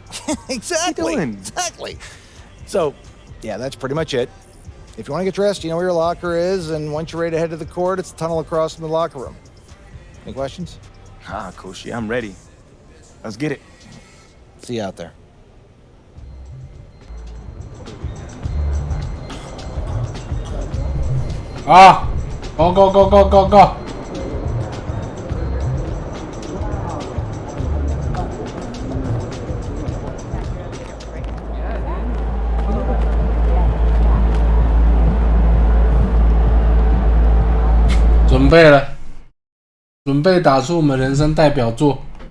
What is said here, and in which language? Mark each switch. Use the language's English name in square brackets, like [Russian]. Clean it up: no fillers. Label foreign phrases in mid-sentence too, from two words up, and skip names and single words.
[English] Exactly. What are you doing? Exactly. So, yeah, that's pretty much it. If you want to get dressed, you know where your locker is, and once you're ready to head to the court, it's the tunnel across from the locker room. Any questions? Ah, Coach, yeah, I'm ready. Let's get it. See you out there. Ah, go go go go go go！ [Chinese] 准备了，准备打出我们人生代表作。